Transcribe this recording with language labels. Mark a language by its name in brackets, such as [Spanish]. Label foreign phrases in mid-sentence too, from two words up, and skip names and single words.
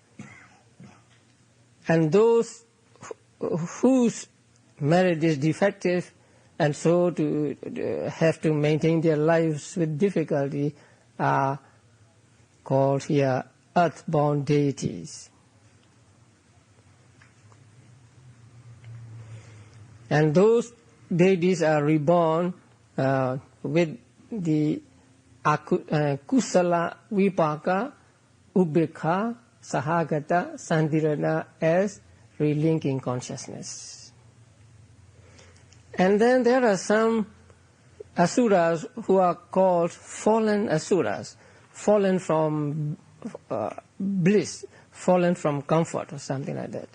[English] And those whose merit is defective and so to have to maintain their lives with difficulty are called here earthbound deities. And those deities are reborn with the [Pali] kusala vipaka ubekha sahagata sandirana [English] as relinking consciousness. And then there are some asuras who are called fallen asuras, fallen from bliss, fallen from comfort or something like that.